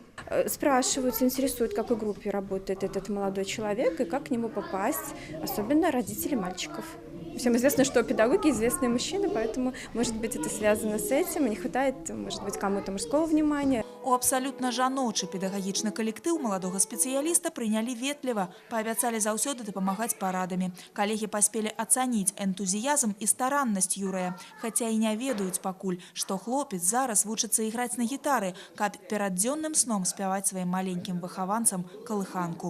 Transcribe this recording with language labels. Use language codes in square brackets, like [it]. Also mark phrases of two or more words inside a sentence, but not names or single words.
[ru] Спрашивают, интересуют, в какой группе работает этот молодой человек и как к нему попасть, особенно родители мальчиков. Всем известно, что педагоги известные мужчины, поэтому, может быть, это связано с этим. Не хватает, может быть, кому-то мужского внимания. [be] У абсалютна жаночы педагагічны калектыў маладога спецыяліста прынялі ветліва, паабяцалі заўсёды дапамагаць парадамі. Калегі паспелі ацаніць энтузіязм і стараннасць Юрыя, хаця і не ведаюць пакуль, што хлопец зараз вучыцца іграць на гітары, каб перад дзённым сном спяваць сваім маленькім выхаванцам калыханку.